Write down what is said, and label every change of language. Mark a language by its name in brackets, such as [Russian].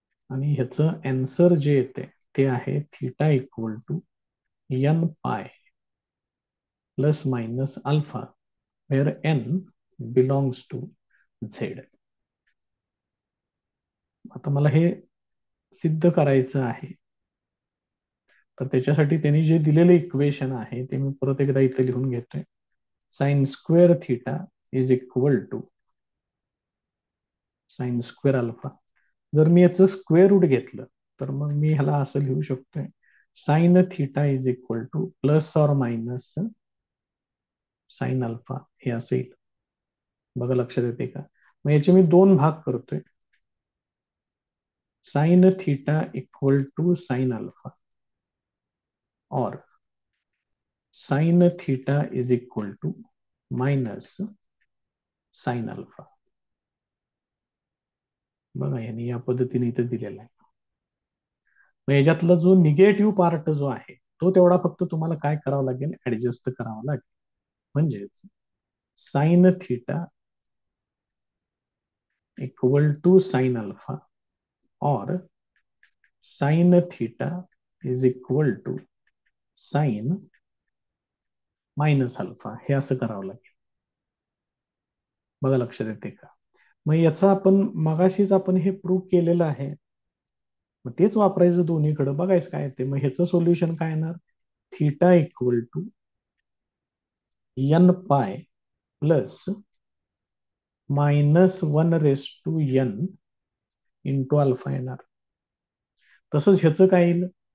[Marathi] आणि ह्याचं आन्सर जे येते ते आहे [English] Theta equal to n pi plus minus alpha, where n belongs to Z. [Marathi] आता मला हे सिद्ध करायचं आहे, तर त्याच्यासाठी त्यांनी जे दिलेलं इक्वेशन आहे ते मी परत एकदा इथे लिहून घेतोय. [English] Sine square theta is equal to sine square alpha. [Marathi] जर मी याचं स्क्वेअर रूट घेतलं तर मग मी ह्याला असं लिहू शकतोय, [English] Sine theta is equal to plus or minus sine alpha. [Marathi] हे असं येईल. बघा लक्षात येते का? मग याचे मी दोन भाग करतोय. [English] Sine theta equal to sine alpha और sine theta is equal to minus sine alpha. [Marathi] बघा यांनी या पद्धतीने इथे दिलेला आहे. मग याच्यातला जो निगेटिव्ह पार्ट जो आहे तो तेवढा फक्त तुम्हाला काय करावं लागेल, ऍडजस्ट करावा लागेल. [English] म्हणजेच sine theta equal to sine alpha और sine theta is equal to sine minus alpha. [Marathi] हे असं करावं लागेल. बघा लक्षात येते का? मग याचा आपण मगाशीच आपण हे प्रूव्ह केलेलं आहे. मग तेच वापरायचं दोन्हीकडे. बघायचं काय ते. मग ह्याचं सोल्युशन काय येणार? [English] theta equal to n pi plus -1 into alpha [Marathi] येणार. तसंच ह्याचं काय येईल?